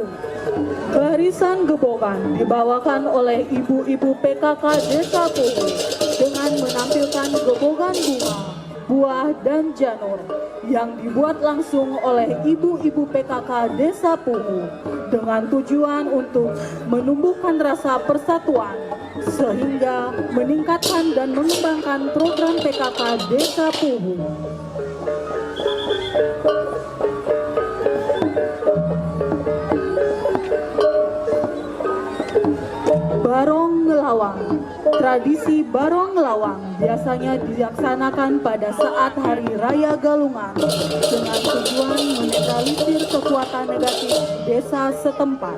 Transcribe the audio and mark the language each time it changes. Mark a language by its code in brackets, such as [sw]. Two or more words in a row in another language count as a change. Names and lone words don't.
[id] Barisan gebogan dibawakan oleh ibu-ibu PKK Desa Puhu dengan menampilkan gebogan bunga, buah, dan janur yang dibuat langsung oleh ibu-ibu PKK Desa Puhu dengan tujuan untuk menumbuhkan rasa persatuan sehingga meningkatkan dan mengembangkan program PKK Desa Puhu. Barong Ngelawang. Tradisi Barong Ngelawang biasanya dilaksanakan pada saat Hari Raya Galungan dengan tujuan menetralisir kekuatan negatif desa setempat.